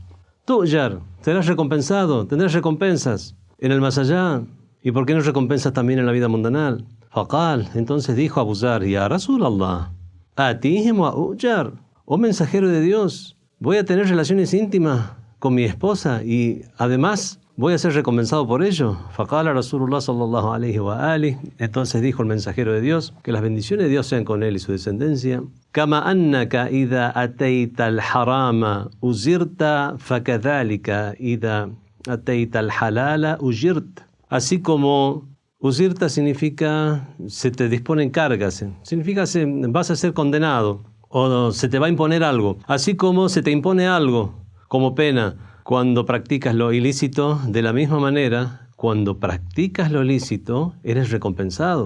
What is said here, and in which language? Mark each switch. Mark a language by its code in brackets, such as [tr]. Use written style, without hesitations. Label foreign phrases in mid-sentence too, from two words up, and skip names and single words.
[es] Tu'jar, serás recompensado, tendrás recompensas en el más allá. ¿Y por qué no recompensas también en la vida mundanal? Faqal, entonces dijo Abu Zar: [ar] "يا رسول الله آتيهم وأؤجر", [es] oh mensajero de Dios, voy a tener relaciones íntimas con mi esposa y además voy a ser recompensado por ello. [ar] فقال رسول الله صلى الله عليه وآله, [es] entonces dijo el mensajero de Dios, que las bendiciones de Dios sean con él y su descendencia: [ar] "كما أنك إذا أتيت الحرام وزرت فكذلك إذا أتيت الحلال أجرت". [es] Así como uzirta significa se te disponen cargas, significa vas a ser condenado o se te va a imponer algo. Así como se te impone algo como pena cuando practicas lo ilícito, de la misma manera, cuando practicas lo lícito, eres recompensado.